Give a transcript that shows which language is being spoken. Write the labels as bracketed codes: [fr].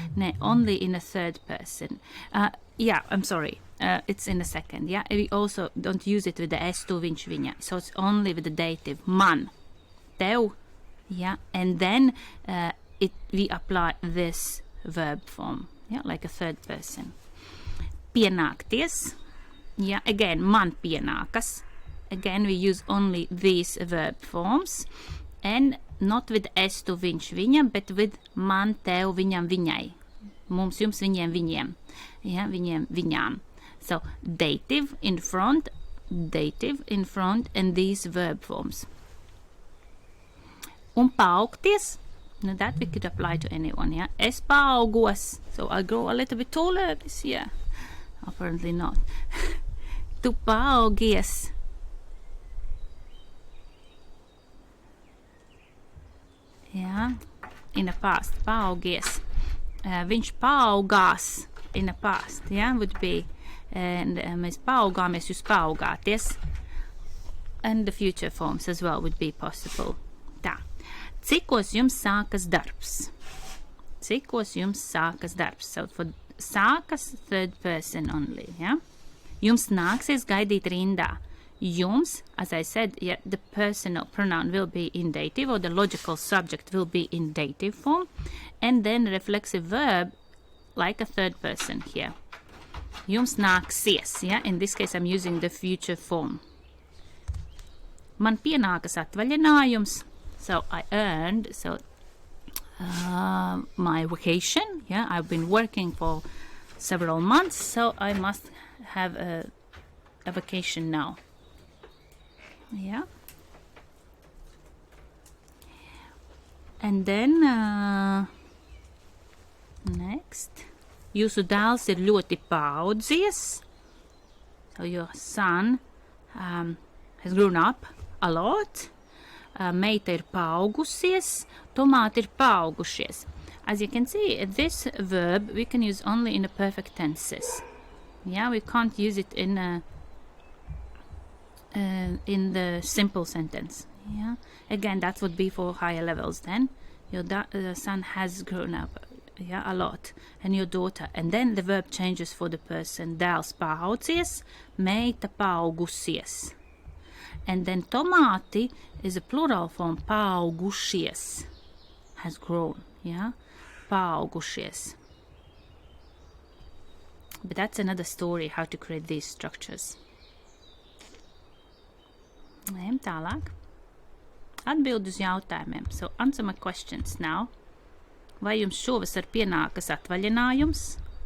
[en] Ne, only in a third person. Yeah, I'm sorry. It's in the second. Yeah, we also don't use it with the es, tu, viņš, viņa. So it's only with the dative man, tev. Yeah, and then we apply this verb form. Yeah, like a third person. [lv] Pienākties. [en] Yeah, again, [lv] man pienākas. [en] Again, we use only these verb forms, and not with es, tu, viņš, viņa, but with man, tev, viņam, viņai. [lv] Mums, jums, viņiem, viņiem. Yeah, viņiem, viņām. [en] So dative in front, and these verb forms. Un paaugties, now that we could apply to anyone. Yeah, [lv] es paaugos, [en] so I grow a little bit taller this year. Apparently not. [lv] Tu paaugies. [en] Yeah, in the past, paaugies. [lv] Viņš paaugās, [en] in the past, yeah, would be, and [lv] mēs paaugāmies, jūs paaugāties, [en] and the future forms as well would be possible. [lv] Tā. Cikos jums sākas darbs? Cikos jums sākas darbs? [en] So for sākas, third person only, yeah? [lv] Jums nāksies gaidīt rindā. [en] Jums, as I said, yeah, the personal pronoun will be in dative, or the logical subject will be in dative form, and then reflexive verb like a third person here. [lv] Jums nāksies, [en] yeah? In this case, I'm using the future form. [lv] Man pienākas atvaļinājums, [en] so I earned, my vacation, yeah? I've been working for several months, so I must have a vacation now. Yeah. And then next, [lv] jūsu dēls ir ļoti paaudzies. [en] So your son has grown up a lot. [lv] Meita ir paaugusies. Tomāti ir paaugušies. [en] As you can see, this verb we can use only in the perfect tenses. Yeah, we can't use it in the simple sentence. Yeah, again, that would be for higher levels. Then your son has grown up, yeah, a lot, and your daughter, and then the verb changes for the person. [lv] Dēls paaudzies, meita paaugusies, [en] and then tomāti is a plural form. Paaugušies, has grown. Yeah, paaugušies. But that's another story, how to create these structures. [lv] Ejam tālāk. Atbild uz jautājumiem. [en] So answer my questions now. [lv] Vai jums šovasar pienākas atvaļinājums?